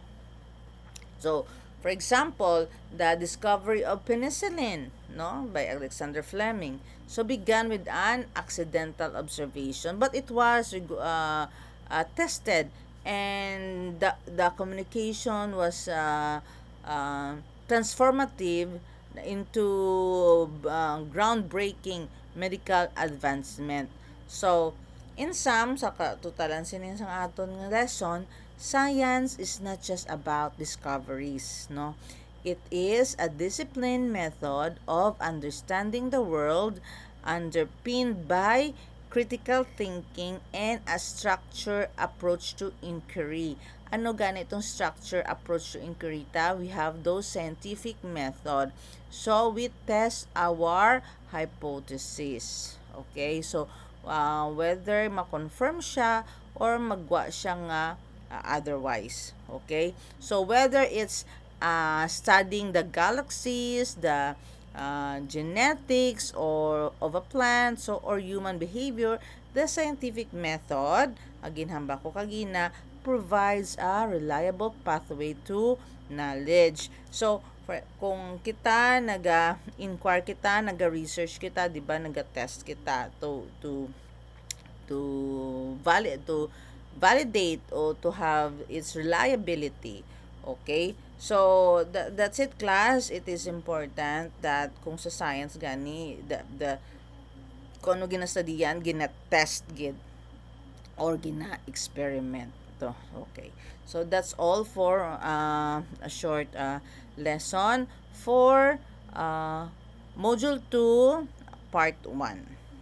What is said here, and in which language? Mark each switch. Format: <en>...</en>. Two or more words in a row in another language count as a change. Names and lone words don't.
<en>So, for example, the discovery of penicillin, no, by Alexander Fleming, so began with an accidental observation, but it was tested, and the communication was transformative into groundbreaking medical advancement. So, in sum,</en> <hil>sa katutalan sinin sang aton nga lesson,</hil> <en>science is not just about discoveries, no? It is a disciplined method of understanding the world underpinned by critical thinking and a structured approach to inquiry.</en> <hil>Ano ganitong</hil> <en>structure approach to inquiry ta? We have those scientific method. So, we test our hypothesis.</en> <hil>Okay?</hil> <en>So, whether</en> <hil>ma-confirm siya or magwa siya nga otherwise. Okay?</hil> <en>So, whether it's studying the galaxies, the genetics or of a plant, so or human behavior, the scientific method, again</en> <hil>hamba ko kagina,</hil> <en>provides a reliable pathway to knowledge. So,</en> <hil>kung kita naga-inquire kita, naga-research kita, 'di ba, naga-test kita</hil> <en>to validate or to have its reliability.</en> <hil>Okay?</hil> <en>So, that's it, class. It is important that</en> <hil>kung sa science gani,</hil> <en>the</en> <hil>kung ano ginastudyan, gina-test gid or gina-experiment to.</hil> <en>Okay. So, that's all for a short lesson for Module 2, Part 1.</en>